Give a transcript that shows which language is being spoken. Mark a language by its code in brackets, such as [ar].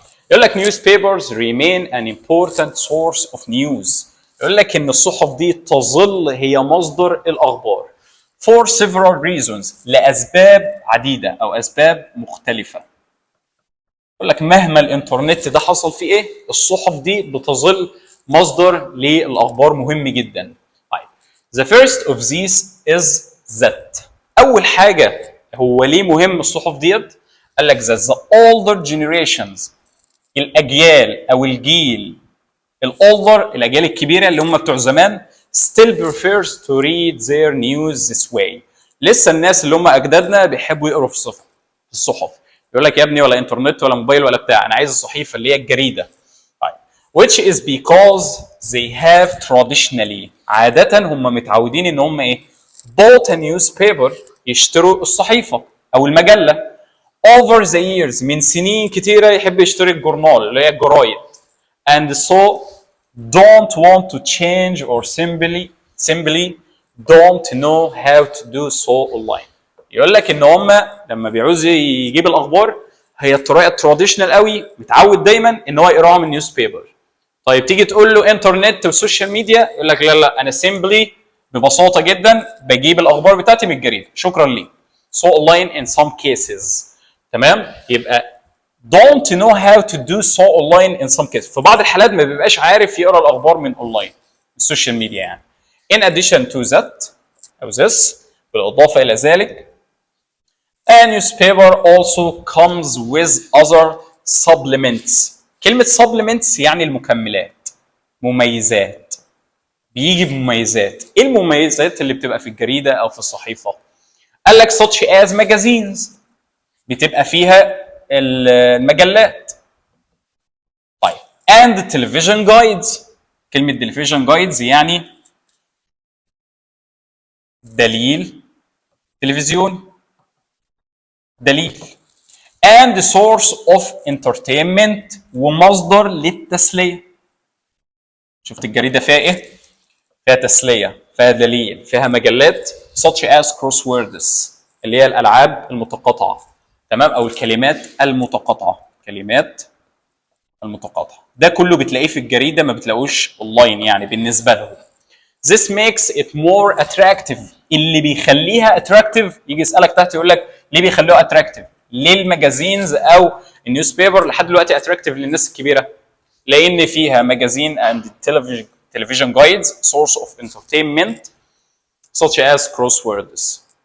[en] يقول لك newspapers remain an important source of news. [ar] يقول لك ان الصحف دي تظل هي مصدر الاخبار for several reasons، لاسباب عديده او اسباب مختلفه. يقول لك مهما الانترنت ده حصل فيه ايه، الصحف دي بتظل مصدر للاخبار مهم جدا. طيب the first of these is that، اول حاجه هو ليه مهم الصحف ديت؟ قال لك that the older generations، الاجيال او الجيل الاولدر، الاجيال الكبيره اللي هم بتوع زمان still prefers to read their news this way. لسه الناس اللي هم اجدادنا بيحبوا يقروا في الصحف. يقول لك يا ابني ولا انترنت ولا موبايل ولا بتاع، انا عايز الصحيفه اللي هي الجريده. طيب which is because they have traditionally، عاده هم متعودين ان هم ايه؟ bought a newspaper، يشتروا الصحيفه او المجله over the years، من سنين كتيره يحب يشتري الجورنال اللي هي الجرايد. [en] and so don't want to change or simply don't know how to do so online. [ar] يقول لك ان هم لما بيعوز يجيب الاخبار، هي الطريقه التراديشنال قوي، متعود دايما ان هو يقراها من نيوز بيبر. طيب تيجي تقول له انترنت وسوشيال ميديا، يقول لك لا انا سيمبلي ببساطه جدا بجيب الاخبار بتاعتي من الجريده، شكرا لي. [en] so online in some cases. [ar] تمام؟ يبقى don't know how to do so online in some cases. في بعض الحالات ما بيبقاش عارف يقرا الاخبار من اونلاين، السوشيال ميديا يعني. [en] in addition to that او this، بالاضافه الى ذلك a newspaper also comes with other supplements. [ar] كلمه supplements يعني المكملات، مميزات، بيجي بمميزات. ايه المميزات اللي بتبقى في الجريده او في الصحيفه؟ قال لك such as magazines، بتبقى فيها المجلات. طيب and television guides، كلمة television guides يعني دليل تلفزيون، دليل. [en] and source of entertainment، ومصدر للتسلية. [ar] شفت الجريدة فيها ايه؟ فيها تسلية، فيها دليل، فيها مجلات such as crosswords اللي هي الألعاب المتقاطعة. تمام؟ أو الكلمات المتقاطعة، كلمات المتقاطعة. ده كله بتلاقيه في الجريدة، ما بتلاقوش اونلاين يعني بالنسبة لهم. [en] This makes it more attractive. [ar] اللي بيخليها attractive، يجي يسألك تحت يقول لك ليه بيخلوها attractive؟ ليه المجازينز أو النيوز بيبر لحد دلوقتي attractive للناس الكبيرة؟ لأن فيها مجازين and television guides source of entertainment such as crosswords.